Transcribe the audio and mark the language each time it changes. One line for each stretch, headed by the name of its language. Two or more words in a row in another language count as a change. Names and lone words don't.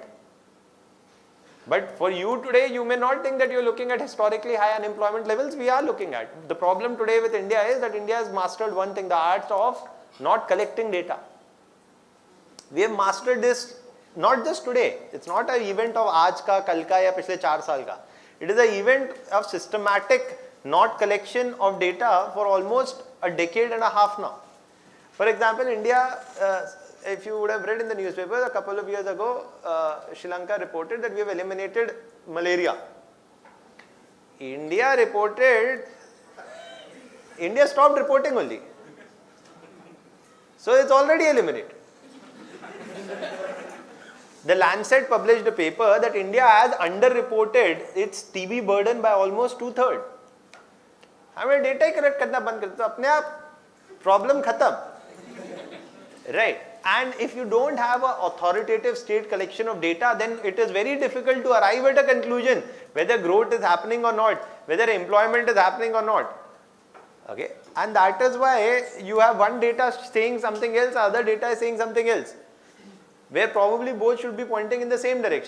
English: But for you today, you may not think that you're looking at historically high unemployment levels. We are looking at. The problem today with India is that India has mastered one thing, the art of not collecting data. We have mastered this not just today. It's not an event of
Hindi: आज का, कल का, या पिछले 4 साल का.
English: It is an event of systematic not collection of data for almost a decade and a half now. For example, India, if you would have read in the newspaper a couple of years ago, Sri Lanka reported that we have eliminated malaria. India stopped reporting only. So it's already eliminated. The Lancet published a paper that India has underreported its TB burden by almost 2/3.
Hindi: हमें डेटा ही कलेक्ट करना बंद करते तो अपने आप प्रॉब्लम खत्म,
English: right? And if you don't have an authoritative state collection of data, then it is very difficult to arrive at a conclusion whether growth is happening or not, whether employment is happening or not. Okay, and that is why you have one data saying something else, other data is saying something else, where probably both should be pointing in the same direction.